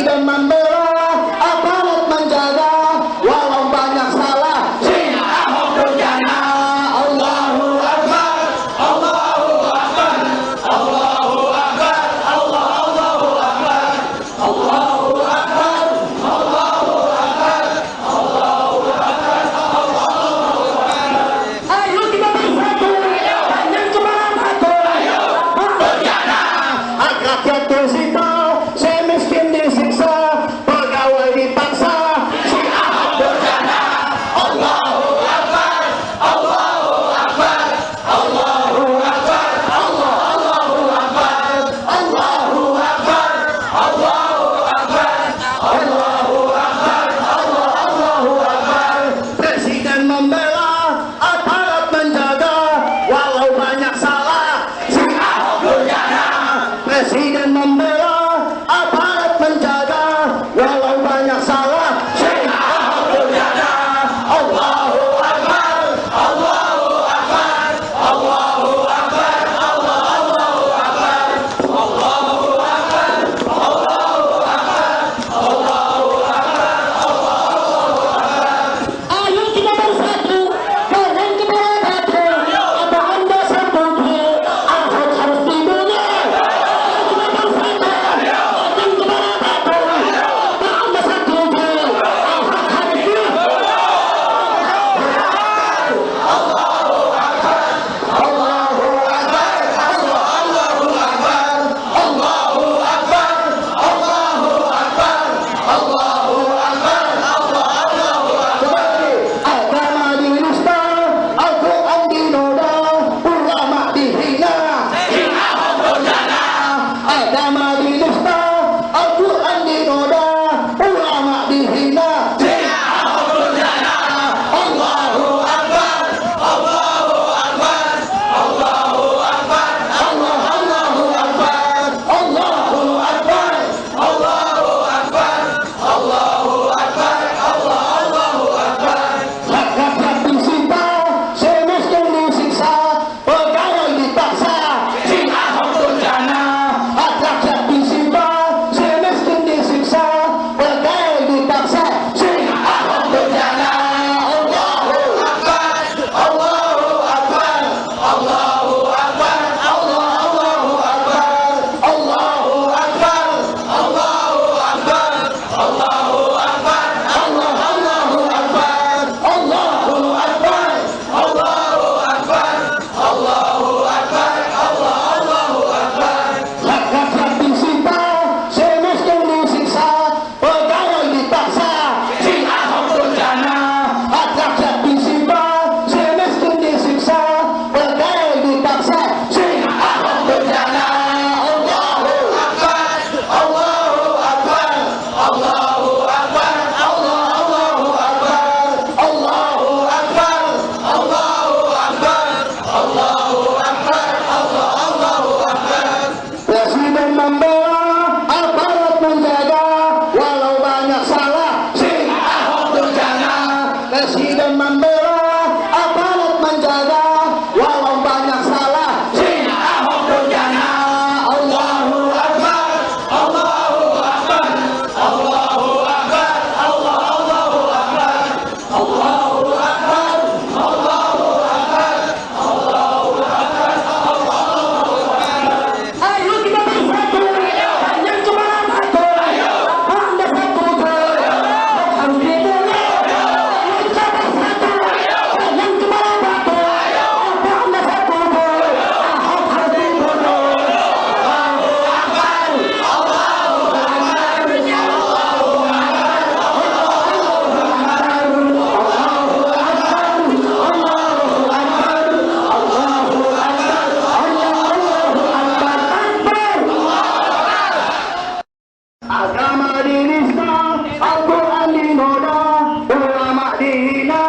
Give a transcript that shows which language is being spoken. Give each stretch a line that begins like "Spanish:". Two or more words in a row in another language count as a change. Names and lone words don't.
Indonesian: membela, aparat menjaga, walau banyak salah. Sing Ahok Durjana.
Arabic: الله أكبر، الله أكبر، الله أكبر، الله أكبر، الله أكبر، الله أكبر، الله أكبر، الله أكبر.
Indonesian: Ayo kita bersatu, panjang kemana satu. Ayo Durjana. Rakyat tersita, semiskin disiksa, pegawai dipaksa. Sing Ahok Durjana.
Arabic: الله أكبر، الله أكبر، الله أكبر، الله أكبر، الله أكبر، الله أكبر، الله أكبر، الله أكبر.
Indonesian: Presiden membela, aparat menjaga, walau banyak salah. Sing Ahok Durjana. Presiden membela, aparat menjaga, walau banyak salah. Sing Ahok Durjana.
Arabic: الله أكبر، الله أكبر، الله أكبر، الله أكبر، الله أكبر، الله أكبر، الله أكبر، الله أكبر.
Indonesian: Ayo kita bersatu, jangan kita satu. Apa Anda setuju? Ahok harus dibela. Ayo kita bersatu, jangan kita satu. Apa Anda setuju? Ahok harus dibela.
Arabic: الله أكبر، الله أكبر، الله أكبر، الله أكبر، الله أكبر، الله أكبر، الله أكبر.
Indonesian: Agama dinista, Al-Quran dinoda, ulama dihina. Sing Ahok Durjana. Agama dinista, Al-Quran dinoda, ulama dihina. Sing Ahok Durjana.
Arabic: الله أكبر، الله أكبر، الله أكبر، الله أكبر، الله أكبر، الله أكبر، الله أكبر، الله أكبر.
Indonesian: Rakyat disita, semiskin disiksa, pegawai dipaksa. Sing Ahok Durjana. Rakyat disita, semiskin disiksa, pegawai dipaksa. Sing Ahok Durjana.
Arabic: الله أكبر، الله أكبر، الله أكبر، الله أكبر، الله أكبر، الله أكبر، الله أكبر، الله أكبر، الله أكبر، الله أكبر، الله أكبر، الله أكبر.
Indonesian: Rakyat disita, semiskin disiksa, pegawai dipaksa. Sing Ahok Durjana. Rakyat disita, semiskin disiksa, pegawai dipaksa. Sing Ahok Durjana.
Arabic: الله أكبر، الله أكبر، الله أكبر، الله أكبر، الله أكبر، الله أكبر، الله أكبر، الله أكبر.
Indonesian: Presiden membela, aparat menjaga, walau banyak salah. Sing Ahok Durjana. Presiden membela, aparat menjaga, walau banyak salah. Sing Ahok Durjana.
Arabic: الله أكبر، الله أكبر، الله أكبر، الله أكبر، الله أكبر، الله أكبر، الله أكبر، الله أكبر.
Indonesian: Ayo kita bersatu, jangan kemana satu. Anda setuju? Ahok harus dibela. Ayo kita bersatu, jangan kemana satu. Apa Anda setuju? Ahok harus dibela.
Arabic: الله أكبر، الله أكبر، الله
Indonesian: Agama dinista, Al-Quran dinoda, ulama dihina.